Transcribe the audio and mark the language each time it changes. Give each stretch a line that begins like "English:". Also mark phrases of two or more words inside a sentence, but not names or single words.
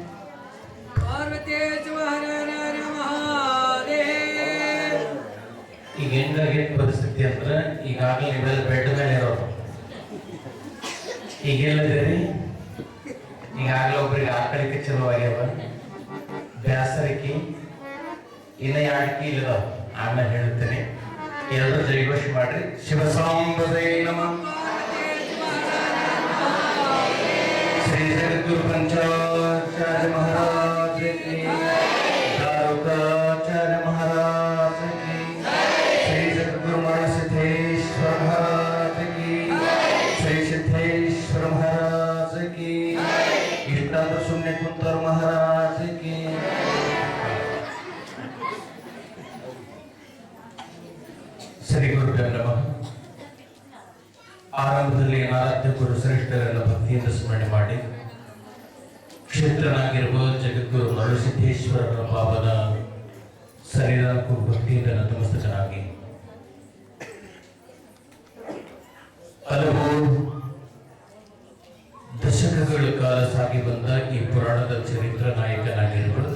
Kannada: ಈಗ ಹೆಂಗಾಗೈತೆ ಪರಿಸ್ಥಿತಿ ಅಂದ್ರೆ ಈಗಾಗಲೇ ನೀವೆಲ್ಲ ಬೆಡ್ ಮೇಲೆ ಇರೋರು. ಈಗ ಹೇಳಿದ್ರಿ ಈಗಾಗಲೇ ಒಬ್ರಿಗೆ ಆಕಳಿಕೆ ಚಲೋ ಆಗ್ಯಾವ, ಬ್ಯಾಸರಿಕೆ ಇನ್ನ ಯಾಡಿಕೆ ಇಲ್ಲದ. ಆಮೇಲೆ ಹೇಳ್ತೇನೆ, ಎಲ್ಲರೂ ಜಯಘೋಷ ಮಾಡ್ರಿ.
Sanskrit: ಶಿವಸಾಂಬಸೇ ನಮಃ.
Hindi: श्री जगद्गुरु पंचाचार्य महाराज की, दारुकाचार्य महाराज की, श्री जगद्गुरु सिद्धेश्वर महाराज की, श्री सिद्धेश्वर महाराज की, इष्टांत शून्य कुंतर महाराज की.
Sanskrit: श्री गुरुभ्यो नमः.
Kannada: ಆರಂಭದಲ್ಲಿ ಆರಾಧ್ಯ ಗುರು ಶ್ರೇಷ್ಠರನ್ನು ಭಕ್ತಿಯಿಂದ ಸ್ಮರಣೆ ಮಾಡಿ ಕ್ಷೇತ್ರನಾಗಿರುವ ಜಗದ್ಗುರು ನರಸಿದ್ದೇಶ್ವರರ ಪಾವನ ಸರಿಯಾಗಿ ಭಕ್ತಿಯಿಂದ ನತಮಸ್ತಕನಾಗಿ ಹಲವು ದಶಕಗಳ ಕಾಲ ಸಾಗಿ ಬಂದ ಈ ಪುರಾಣದ ಚರಿತ್ರ ನಾಯಕನಾಗಿರುವ